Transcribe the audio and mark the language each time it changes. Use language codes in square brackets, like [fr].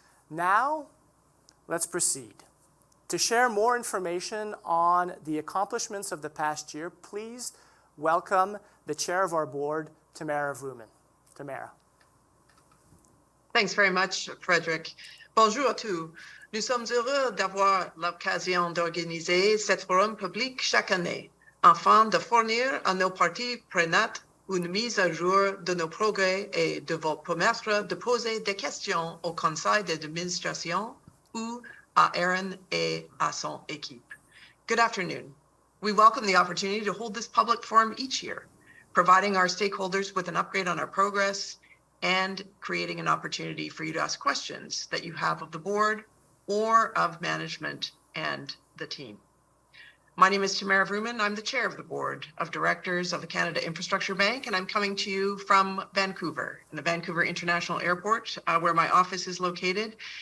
[en] Now, let's proceed. To share more information on the accomplishments of the past year, please welcome the Chair of our Board, Tamara Vrooman. Tamara. Thanks very much, Frédéric. [fr] Bonjour à tous. Nous sommes heureux d'avoir l'occasion d'organiser cette forum public chaque année, afin de fournir à nos parties prenantes une mise à jour de nos progrès et de vous permettre de poser des questions au conseil d'administration ou à Ehren et à son équipe. [en] Good afternoon. We welcome the opportunity to hold this public forum each year, providing our stakeholders with an upgrade on our progress and creating an opportunity for you to ask questions that you have of the board or of management and the team. My name is Tamara Vrooman. I'm the chair of the board of directors of the Canada Infrastructure Bank, and I'm coming to you from Vancouver, in the Vancouver International Airport, where my office is located.